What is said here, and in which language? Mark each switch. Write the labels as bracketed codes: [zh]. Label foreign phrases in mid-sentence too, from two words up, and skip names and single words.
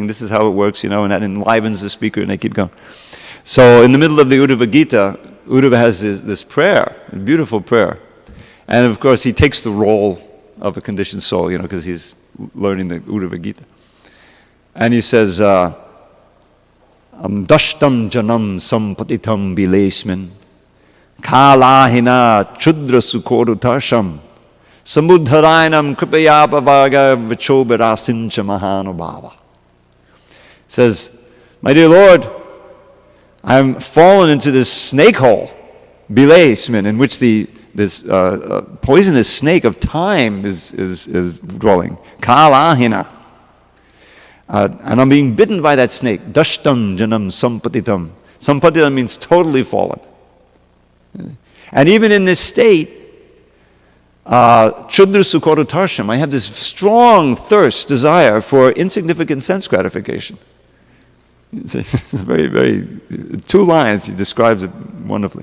[en] This is how it works, and that enlivens the speaker, and they keep going. So in the middle of the Uddhava Gita, Uddhava has this prayer, a beautiful prayer. And of course, he takes the role of a conditioned soul, because he's learning the Uddhava Gita. And he says, [sa] Dashtam janam sampatitam bilesmin, kalahina chudra sukorutarsham, samudharayanam kripayapavaga vichobirasincha mahanubhava. [en] Says, my dear Lord, I'm fallen into this snake hole, bilesmin, in which this poisonous snake of time is dwelling. Kalahina. And I'm being bitten by that snake. [sa] Dashtam janam sampatitam. [en] Sampatitam means totally fallen. And even in this state, [sa] chudra sukorutarsham, [en] I have this strong thirst, desire for insignificant sense gratification. It's very, very, 2 lines, he describes it wonderfully.